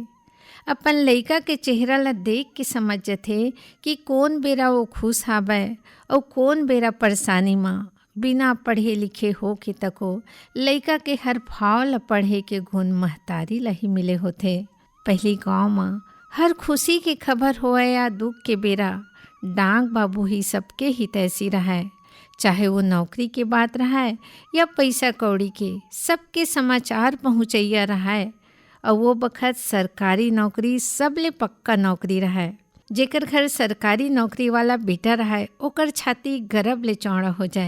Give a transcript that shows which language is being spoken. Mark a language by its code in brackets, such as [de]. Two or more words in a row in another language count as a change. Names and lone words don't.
[hne] अपन लइका के चेहरा ला देख के समझ जथे कि कौन बेरा वो खुश हावे और कौन बेरा परेशानी माँ। बिना पढ़े लिखे हो के तको लइका के हर भाव ला पढ़े के गुण महतारी ला ही मिले होथे। पहली गांव में हर खुशी की खबर होए या दुख के बेरा डांग बाबू ही सबके ही तैसी रहा, चाहे वो नौकरी के बात रहा है या पैसा कौड़ी के, सबके समाचार पहुँचैया रहा है। और वो बखत सरकारी नौकरी सबले पक्का नौकरी रहा है। जेकर घर सरकारी नौकरी वाला बेटा रहा ओकर छाती गर्व ले चौड़ा हो जाए।